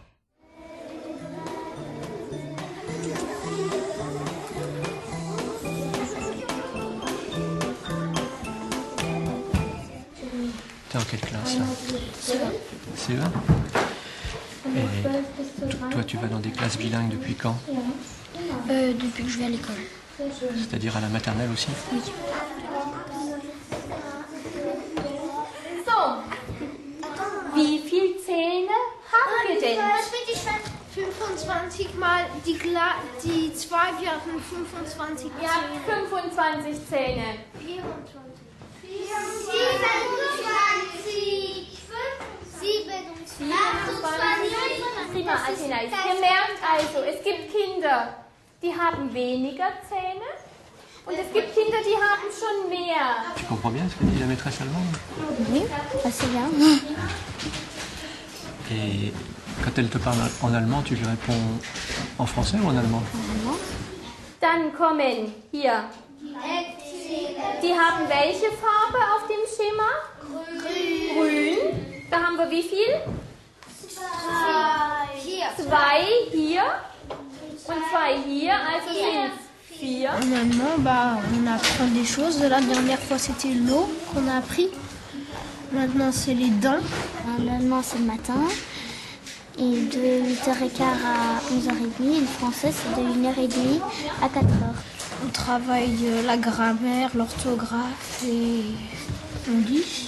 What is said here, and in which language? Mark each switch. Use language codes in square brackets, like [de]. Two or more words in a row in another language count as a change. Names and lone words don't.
[fr] T'es en quelle classe là? CE1. Et toi tu vas dans des classes bilingues depuis quand? Depuis que je vais à l'école. C'est-à-dire à la maternelle aussi? [de] So, wie viele Zähne haben wir denn? 25 mal die 2, wir hatten 25 Ihr habt 25 Zähne. 24. Prima, Athena. Ihr merkt also, es gibt Kinder, die haben weniger Zähne und es gibt Kinder, die haben schon mehr. [fr] Tu comprends bien ce que dit la maîtresse allemande? Oui, assez bien. Et quand elle te parle en allemand, tu lui réponds en français ou en allemand? [de] Dann kommen hier. Die haben welche Farbe auf dem Schema? Grün. Da haben wir wie viel? 2 hier und 2 hier, also sind es 4. [fr] En allemand, on apprend des choses. La dernière fois, c'était l'eau qu'on a appris. Maintenant, c'est les dents. En allemand, c'est le matin. Et de 8h15 à 11h30. Et le français, c'est de 1h30 à 4h. On travaille la grammaire, l'orthographe et on lit.